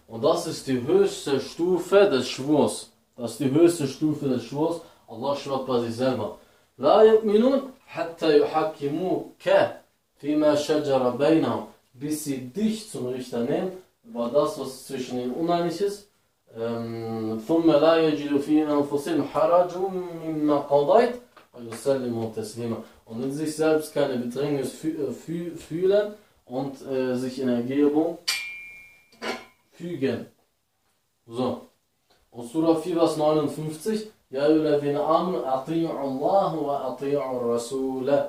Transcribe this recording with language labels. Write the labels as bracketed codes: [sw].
[de] Und das ist die höchste Stufe des Schwurs. Das ist die höchste Stufe des Schwurs. Allah schwört bei sich selber. [ar] لَا يُؤْمِنُونَ حَتَّى يُحَكِّمُوكَ فِي مَا شَجَرَ بَيْنَهُمْ. [de] Bis sie dich zum Richter nehmen, über das, was zwischen ihnen uneinig ist. [ar] ثم لا يجد في أنفسهم حرج مما قضيت ويسلم تسليما. [de] Und in sich selbst keine Bedrängnis fühlen und sich in Ergebung fügen. So. Und Surah 4, Vers 59. Ja, ihr Lebende Amen, [ar] ati'u Allah wa ati'u Rasul.